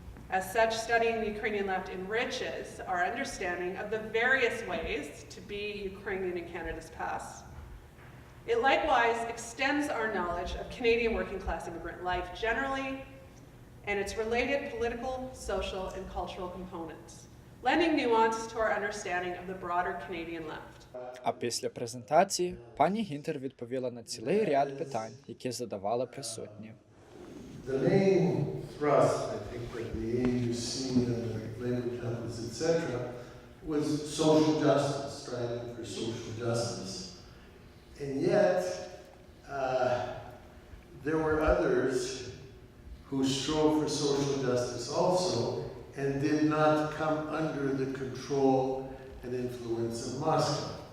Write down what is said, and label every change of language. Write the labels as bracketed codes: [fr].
[en] As such, studying the Ukrainian left enriches our understanding of the various ways to be Ukrainian in Canada's past. It likewise extends our knowledge of Canadian working class immigrant life generally and its related political, social, and cultural components, lending nuance to our understanding of the broader Canadian left. [uk] А після презентації пані Гінтер відповіла на цілий ряд питань, які задавали присутні. [en] The main thrust, I think, of the AUC and the labor temples, etc., was social justice, striving for social justice. And yet, there were others who strove for social justice also and did not come under the control and influence of Moscow.